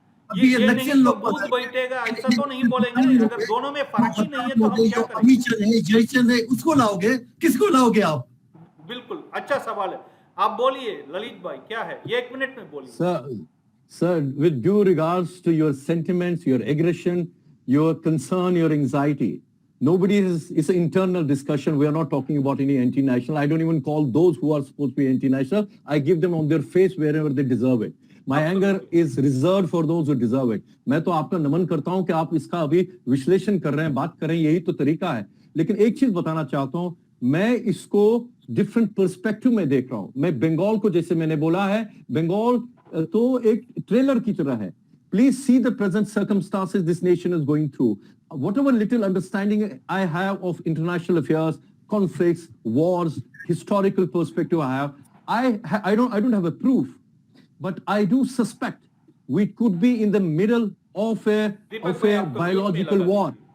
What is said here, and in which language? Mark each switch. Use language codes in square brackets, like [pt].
[hi] ये इलेक्शन लोग बूथ बैठेगा ऐसा तो नहीं बोलेंगे. अगर दोनों में फर्क ही नहीं है तो हम क्या करेंगे? जयचंद है, उसको लाओगे? किसको लाओगे आप? बिल्कुल अच्छा सवाल है. आप बोलिए ललित भाई, क्या है? 1 मिनट में बोलिए. [en] Sir, with due regards to your sentiments, your aggression, your concern, your anxiety, it's an internal discussion. We are not talking about any anti-national. I don't even call those who are supposed to be anti-national. I give them on their face wherever they deserve it. My anger is reserved for those who deserve it. [hi] मैं तो आपका नमन करता हूं कि आप इसका अभी विश्लेषण कर रहे हैं, बात कर रहे हैं, यही तो तरीका है. लेकिन एक चीज बताना चाहता हूं, मैं इसको डिफरेंट पर्सपेक्टिव में देख रहा हूं. मैं बंगाल को, जैसे मैंने बोला है, बंगाल तो एक ट्रेलर की तरह है. [en] Please see the present circumstances this nation is going through. Whatever little understanding I have of international affairs, conflicts, wars, historical perspective I don't have a proof, but I do suspect we could be in the middle of a biological war.